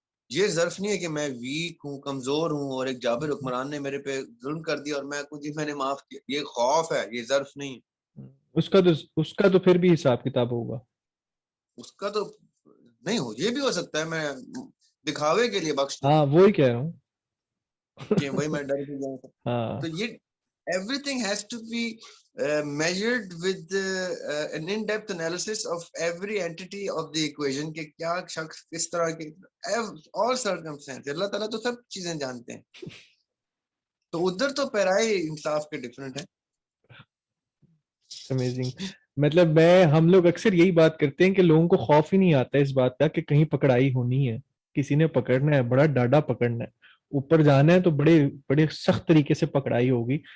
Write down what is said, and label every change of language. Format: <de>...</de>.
<ur>یہ ظرف نہیں ہے کہ میں ویک ہوں, کمزور ہوں, اور ایک جابر حکمران نے میرے پہ ظلم کر دیا اور میں نے معاف کیا. یہ خوف ہے, یہ ظرف نہیں. اس کا تو پھر بھی حساب کتاب ہوگا. اس کا تو نہیں ہو, یہ بھی ہو سکتا ہے میں دکھاوے کے لیے بخش دوں. ہاں وہی کہہ رہا ہوں کہ وہی میں ڈر بھی جاؤں.</ur> <en>تو یہ everything has to be measured with an in-depth analysis of every entity of the equation,</en> <ur>کہ کیا شخص کس طرح کے</ur> <en>all circumstances.</en> <ur>اللہ تعالیٰ تو سب چیزیں جانتے ہیں, تو ادھر تو پیرائے انصاف کے ڈفرنٹ ہیں.</ur> <en>Amazing.</en> <ur>مطلب ہم لوگ اکثر یہی بات کرتے ہیں کہ لوگوں کو خوف ہی نہیں آتا اس بات کا کہ کہیں پکڑائی ہونی ہے, کسی نے پکڑنا ہے, بڑا ڈاڈا پکڑنا ہے, اوپر جانا ہے تو بڑے بڑے سخت طریقے سے پکڑائی ہوگی.</ur>